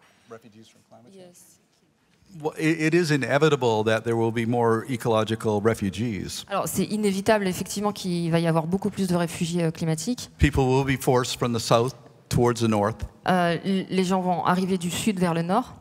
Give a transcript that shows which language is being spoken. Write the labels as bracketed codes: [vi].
[en] Refugees from climate change? Yes. Well, it is inevitable that there will be more ecological refugees. [fr] Alors, c'est inévitable, effectivement, qu'il va y avoir beaucoup plus de réfugiés climatiques. [en] People will be forced from the south towards the north. [fr] Les gens vont arriver du sud vers le nord.